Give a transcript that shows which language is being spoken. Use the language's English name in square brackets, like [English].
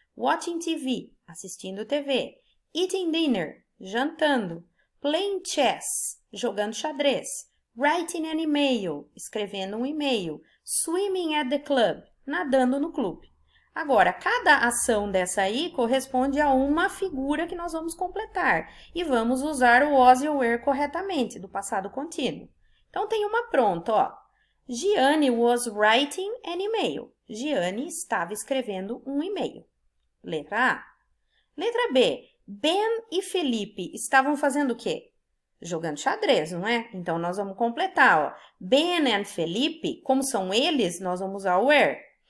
[English] Watching TV, [Portuguese] assistindo TV. [English] Eating dinner, [Portuguese] jantando. [English] Playing chess, [Portuguese] jogando xadrez. [English] Writing an email, [Portuguese] escrevendo um e-mail. [English] Swimming at the club, [Portuguese] nadando no clube. Agora, cada ação dessa aí corresponde a uma figura que nós vamos completar. E vamos usar o was e o were corretamente, do passado contínuo. Então, tem uma pronta, ó. Gianni [English] was writing an email. [Portuguese] Gianni estava escrevendo um e-mail. Letra A. Letra B. Ben e Felipe estavam fazendo o quê? Jogando xadrez, não é? Então, nós vamos completar, ó. Ben and Felipe, como são eles, nós vamos usar o were.